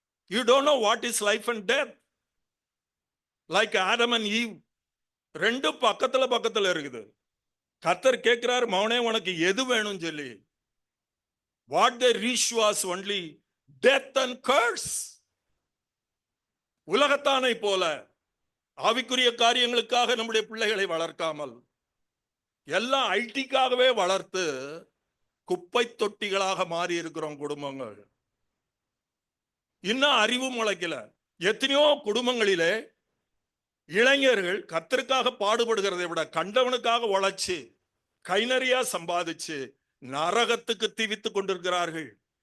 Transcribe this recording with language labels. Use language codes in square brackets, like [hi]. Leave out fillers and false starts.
[en] You don't know what is life and death. Like Adam and Eve, [ta] ரெண்டும் பக்கத்துல இருக்குது. கர்த்தர் கேட்கிறார், மவனே உனக்கு எது வேணும் சொல்லி. [en] What they reached was only death and curse. [ta] உலகத்தானை போல ஆவிக்குரிய காரியங்களுக்காக நம்முடைய பிள்ளைகளை வளர்க்காமல் எல்லாம் ஐடிக்காகவே வளர்த்து குப்பை தொட்டிகளாக மாறி இருக்கிறோம் குடும்பங்கள். இன்னும் அறிவு முளைக்கல. எத்தனையோ குடும்பங்களிலே இளைஞர்கள் கர்த்தருக்காக பாடுபடுகிறதை விட கண்டவனுக்காக உழைச்சு கை நிறையா சம்பாதிச்சு நரகத்துக்கு தீவித்து கொண்டிருக்கிறார்கள்.